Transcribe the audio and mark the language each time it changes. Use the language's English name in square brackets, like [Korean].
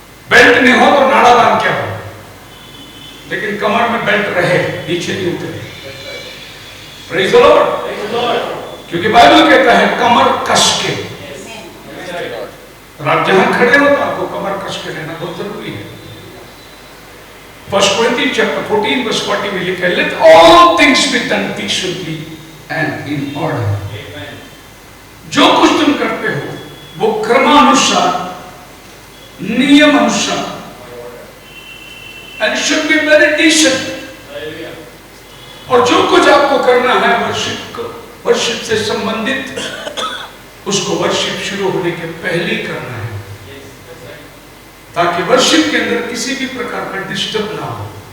[Hindi] Belt नहीं हो तो नाड़ा बांध क्या हो, लेकिन कमर में बेल्ट रहे, नीचे नहीं उतरे। [English] Praise the lord. [Hindi] क्योंकि बाइबल कहता है कमर कस के। और आप जहां खड़े हो तो आपको कमर कस के रहना बहुत जरूरी है। [English] 1 Corinthians chapter 14 verse 40 [Hindi] में लिखा है, [English] let all things be done decently and in order। [Hindi] जो कुछ तुम करते हो वो क्रमानुसार, नियम अनुसार, [English] and should be very decent। [Hindi] और जो कुछ आपको करना है वर्शिप से संबंधित, उसको वर्शिप शुरू होने के पहले ही करना है, ताकि वर्शिप के अंदर किसी भी प्रकार का डिस्टर्ब ना हो।